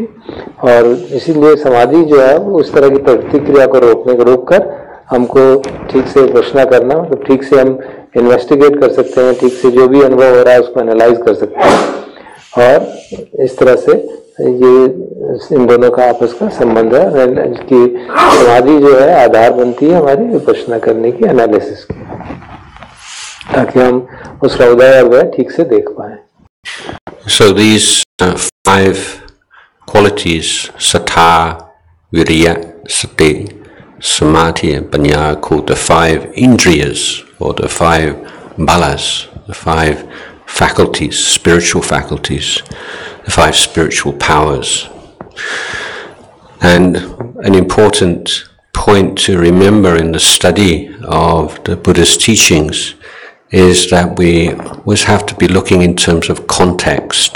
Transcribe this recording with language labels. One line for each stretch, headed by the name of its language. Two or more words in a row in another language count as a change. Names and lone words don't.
Hindi: और इसीलिए समाधि जो है वो उस तरह की प्रतिक्रिया को रोक कर हमको ठीक से विपश्यना करना, मतलब ठीक से हम इन्वेस्टिगेट कर सकते हैं, ठीक से जो भी अनुभव हो रहा है उसको एनालाइज कर सकते हैं। और इस तरह से ये इन दोनों का आपस का संबंध है कि समाधि जो है आधार बनती है हमारी विपश्यना करने की, एनालिसिस की। ताकि हम उसका उदय और व्यय ठीक से देख पाए.
English: So these 5 qualities,
Pali: sattha, viriya, sati, samadhi and panya,
English: are called the 5 indriyas, or the 5 balas, the 5 faculties, spiritual faculties, the 5 spiritual powers. And an important point to remember in the study of the Buddha's teachings is that we always have to be looking in terms of context.